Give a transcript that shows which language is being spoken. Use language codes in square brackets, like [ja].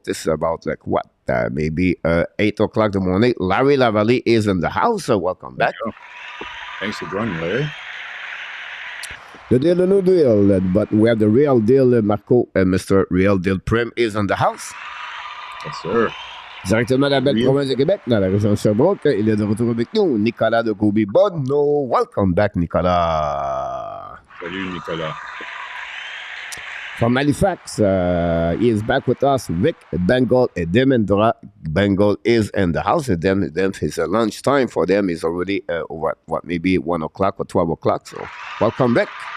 [en] This is about maybe 8 o'clock in the morning. Larry Lavallee is in the house. So welcome back. Thanks for joining, Larry. The deal, the new deal, but we have the real deal, Marko, and Mr. Real Deal Prim is in the house. Yes, sir. [fr] Directement de la belle province de Québec, dans la région de Sherbrooke, il est de retour avec nous, Nicolas de Kobe-Bonneau. [en] Welcome back, Nicolas. [fr] Salut, Nicolas. [en] From Halifax, he is back with us. Rick Bengal and Demendra Bengal is in the house. Them his lunchtime for them is already maybe 1 o'clock or 12 o'clock. So welcome back.